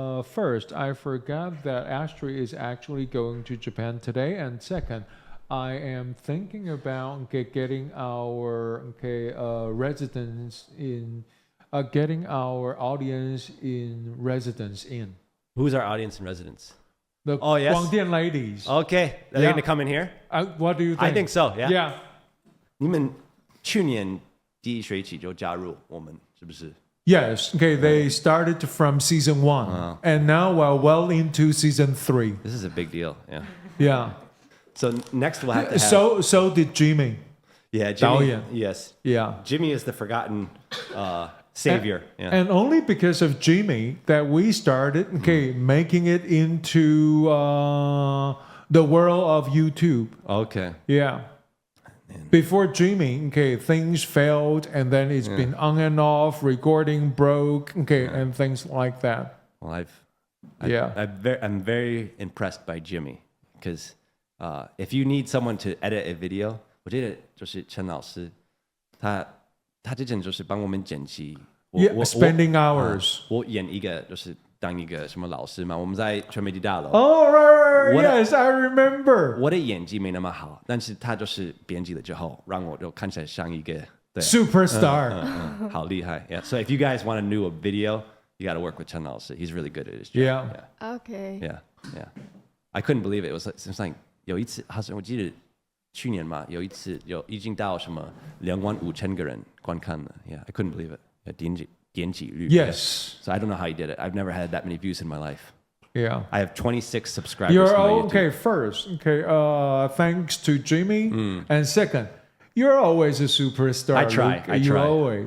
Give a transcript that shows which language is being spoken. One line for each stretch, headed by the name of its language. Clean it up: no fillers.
English: First, I forgot that Astrid is actually going to Japan today, and second, I am thinking about getting our residents in, getting our audience in residence in. Who's our audience in residence? The Guangdian ladies. Okay. Are they going to come in here? What do you think? I think so, yeah. Yeah.
Chinese: 你们去年第一学期就加入我们，是不是?
English: Yes. Okay. They started from season 1, and now we're well into season 3. This is a big deal. Yeah. Yeah. So next we'll have to have... So did Jimmy. Yeah, Jimmy.
Chinese: 导演.
English: Yes. Yeah. Jimmy is the forgotten savior. And only because of Jimmy that we started making it into the world of YouTube. Okay. Yeah. Before Jimmy, things failed, and then it's been on and off, recording broke, and things like that. Well, I'm very impressed by Jimmy, because if you need someone to edit a video,
Chinese: 我记得就是陈老师，他之前就是帮我们剪辑。
English: spending hours.
Chinese: 我演一个就是当一个什么老师嘛，我们在传媒大楼。
English: Oh, right. Yes, I remember.
Chinese: 我的演技没那么好，但是他就是编辑了之后，让我就看起来像一个
English: superstar.
Chinese: 好厉害。
English: Yeah. So if you guys want to do a video, you got to work with Chen Lao. He's really good at his job. Yeah. Okay. Yeah. I couldn't believe it. It was like
Chinese: 有一次，好像我记得去年嘛，有一次已经到什么25000个人观看了。
English: Yeah, I couldn't believe it.
Chinese: 点击率.
English: Yes. So I don't know how he did it. I've never had that many views in my life. Yeah. I have 26 subscribers. You're to my okay. YouTube. First, thanks to Jimmy, and second, you're always a superstar. I try. You always.